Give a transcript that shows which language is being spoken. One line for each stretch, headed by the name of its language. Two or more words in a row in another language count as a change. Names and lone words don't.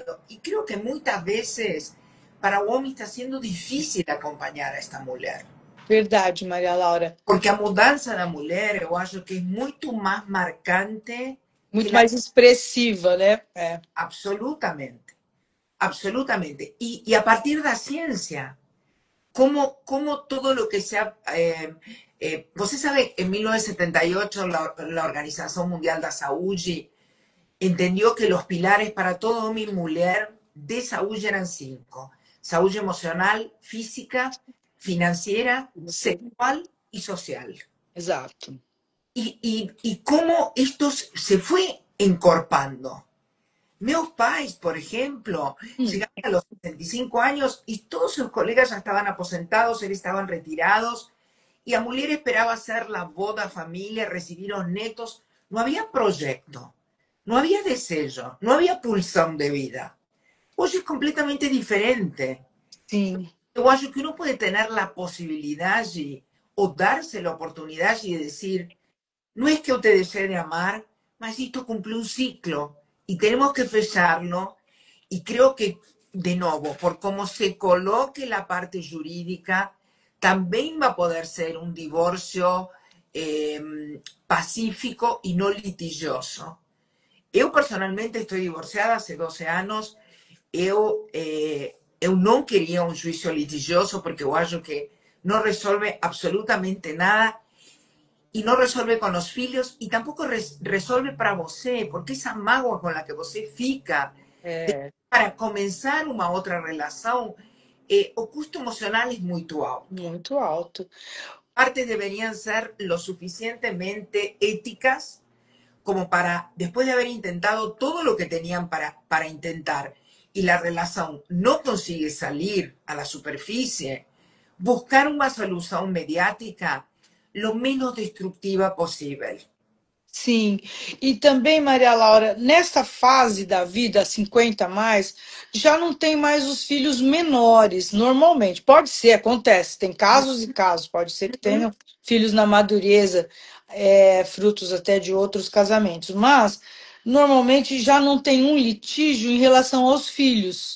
Portuguese: E creio que muitas vezes para o homem está sendo difícil acompanhar esta mulher. verdade, Maria Laura. Porque a mudança da mulher, eu acho que é muito mais marcante que Muito
Spanish: la...
Portuguese: mais expressiva, né? Absolutamente, absolutamente. E a partir da ciência.
Spanish: cómo todo lo que sea...
Portuguese: você sabe,
Spanish: en 1978 la Organización Mundial da Saúde entendió que los pilares para todo hombre y mujer de salud eran cinco: salud emocional, física, financiera,
Portuguese: Você-
Spanish: sexual y social.
Portuguese: Exato.
Spanish: Y cómo esto se fue encorpando.
Portuguese: Meus pais,
Spanish: por ejemplo, Hum, llegaban a los 65 años y todos sus colegas ya estaban aposentados, él estaban retirados, y a mujer esperaba hacer la boda familia, recibir los netos. No había proyecto, no había deseo, no había pulsión de vida. Hoy es completamente diferente.
Portuguese: sim,
Spanish: Yo acho que uno puede tener la posibilidad o darse la oportunidad de decir, no es que yo te desee de amar, mas esto cumple un ciclo y tenemos que fecharlo. Y creo que, de nuevo, por cómo se coloque la parte jurídica, también va a poder ser un divorcio pacífico y no litigioso. Yo personalmente estoy divorciada hace 12 años.
Portuguese: Eu não queria um juízo litigioso porque eu acho que não resolve absolutamente nada
Spanish: y no resuelve con los filhos y tampoco resuelve para você, porque esa mágoa con la que você fica
Portuguese: é
Spanish: para comenzar una otra relación, o custo emocional es muy alto.
Portuguese: muito alto.
Spanish: Partes deberían ser lo suficientemente éticas como para, después de haber intentado todo lo que tenían para intentar, y la relación no consigue salir a la superficie, buscar una solución mediática lo menos destructiva posible.
Portuguese: Sim, e também, Maria Laura, nesta fase da vida, 50 a mais, já não tem mais os filhos menores, normalmente. Pode ser, acontece, tem casos e casos, pode ser que Uhum. tenham filhos na madureza, frutos até de outros casamentos, mas normalmente já não tem um litígio em relação aos filhos.